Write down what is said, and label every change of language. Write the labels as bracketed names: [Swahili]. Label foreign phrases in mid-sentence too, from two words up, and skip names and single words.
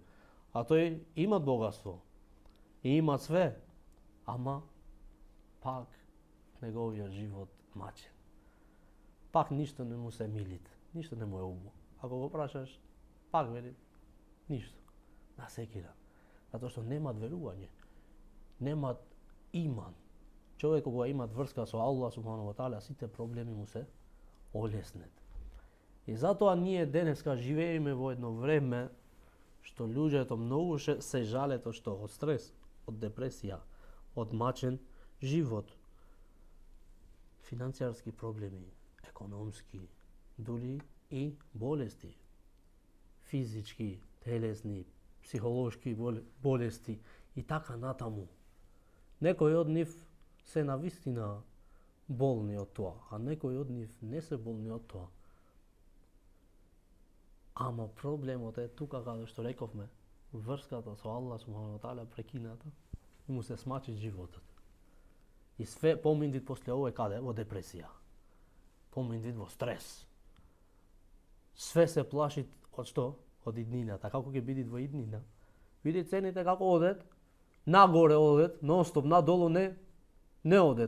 [Macedonian] А тој има богатство и има све, ама пак неговиот живот мачен. Пак ништо не му се милит, ништо не му е убаво. Ако го прашаш, пак вели ништо. Насекиран. Затоа што немат верување, немат иман. Човек кога имат врска со Аллах [Arabic] سبحانه وتعالى, [Macedonian] сите проблеми му се олеснет. И затоа ние денеска живееме во едно време што луѓето многу се жалат од стрес, од депресија, од мачен живот, финансијарски проблеми, економски, дури и болести, физички, телесни, психолошки болести и така натаму. Некои од нив се навистина болни од тоа, а некои од нив не се болни од тоа. Ама проблемот е тука каде што рековме, врската со Аллах [Arabic] سبحانه وتعالى [Macedonian] прекината и му се смачи животот. И све поминдит после ова каде? Во депресија. Поминдит во стрес. Све се плашит од што? Од иднината. Како ќе биде во иднина? Види цените како одат, нагоре одат, нонстоп, надолу не одат.